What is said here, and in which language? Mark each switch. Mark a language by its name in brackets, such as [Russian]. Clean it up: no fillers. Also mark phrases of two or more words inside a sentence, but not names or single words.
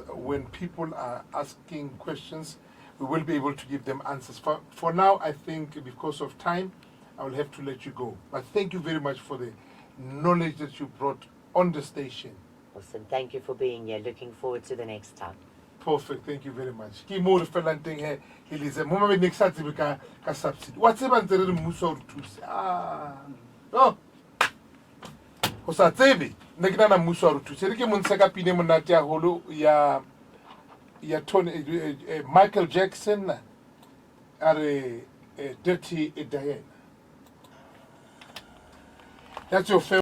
[English] When people are asking questions, we will be able to give them answers. For now, I think because of time, I will have to let you go. But thank you very much for the knowledge that you brought on the station. Awesome. Thank you for being here. Looking forward to the next time. Perfect. Thank you very much. [Southern Sotho] Ke mo re felang teng he Liezel. Mo mabe ne ke sa tsebe ka subsidy. Wa tseba ntse re re mmuso o re thusa. Oh. Ho sa tsebe ne ke nana mmuso o re thusa. Re ke mo ntsha ka pine monate haholo ya Tony Michael Jackson are Dirty Diana. [English] That's your favorite.